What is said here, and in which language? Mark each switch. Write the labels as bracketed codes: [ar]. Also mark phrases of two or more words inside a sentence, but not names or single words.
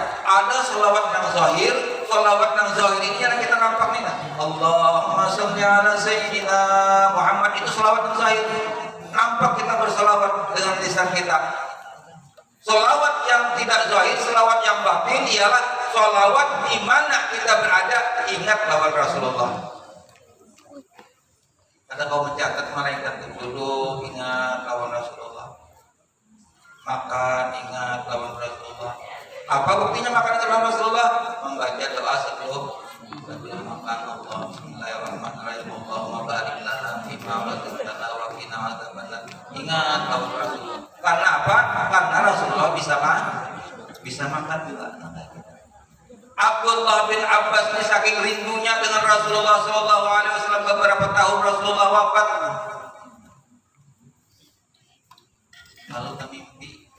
[id] Ada sholawat yang zahir, sholawat yang zahir ini yang kita nampak nih. [ar] اللهم صل على سيدنا محمد, [id] itu sholawat yang zahir. Nampak kita bersolawat dengan lisan kita. Sholawat yang tidak zahir, sholawat yang batin ialah sholawat di mana kita berada ingat lawan Rasulullah. Ada kau mencatat malaikat duduk ingat lawan Rasulullah, makan ingat lawan Rasulullah. Apa buktinya makan ingat lawan Rasulullah? Membaca doa sebelum makan. [ar] الله بسم الله الرحمن الرحيم. اللهم بارك لنا فيما رزقتنا وقنا عذاب النار. [id] Ingat lawan Rasulullah. Karena apa? Karena Rasulullah bisa makan juga. Abdullah bin Abbas ini saking rindunya dengan Rasulullah SAW, beberapa tahun Rasulullah wafat. Lalu mimpi.